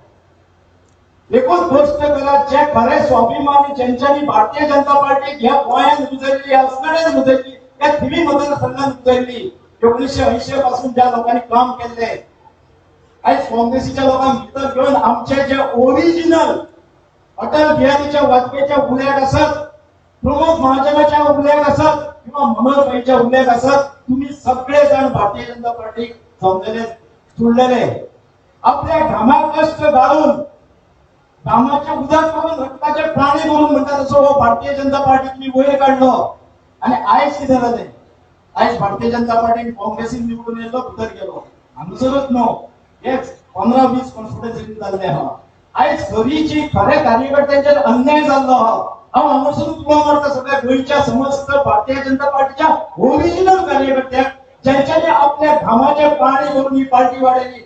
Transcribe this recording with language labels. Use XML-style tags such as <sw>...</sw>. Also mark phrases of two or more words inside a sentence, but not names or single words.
<kok>एकूच गोष्ट करा, जे खरे स्वाभिमानी ज्यांच्यानी भारतीय जनता पार्टी ह्या गोंयांत गुजरली, असणाऱ्यात गुजरली, त्या धिवी मतदारसंघात गुजरली.</kok> <mr>1980 पासून ज्या लोकांनी काम केले, आज काँग्रेसीच्या लोकांक भितर घेऊन आमचे जे ओरिजिनल अटल बिहारीच्या वाजपेयीच्या उल्लेख असत, प्रमोद महाजनाच्या उल्लेख असत किंवा मनोहरभाईच्या उल्लेख असत, तुम्ही सगळे जण भारतीय जनता पार्टी जमलेले जुळलेले.</mr> <kok>आपल्या घामाक कष्ट घालून घामाचे उदक करून रक्ताचे प्राणी करून म्हणतात तसं हो भारतीय जनता पार्टी तुम्ही वयर काढलो. आणि आयज कितें जालें, आयज भारतीय जनता पार्टी काँग्रेसीन निवडून येयलो, भितर गेलो. हांगसरूच न्हू, एक 15-20 कॉन्स्टिट्युएन्सीनी जाल्ले आहा. आयज खरीची खरे कार्यकर्त्यांचेर अन्याय जाल्लो आहा. हांव हांगसरूच उलो मारता सगळ्या गोंयच्या समस्त भारतीय जनता पार्टीच्या ओरिजिनल कार्यकर्त्यांक, ज्यांच्यानी आपल्या घामाचे पाणी करून ही पार्टी वाडयली.</kok>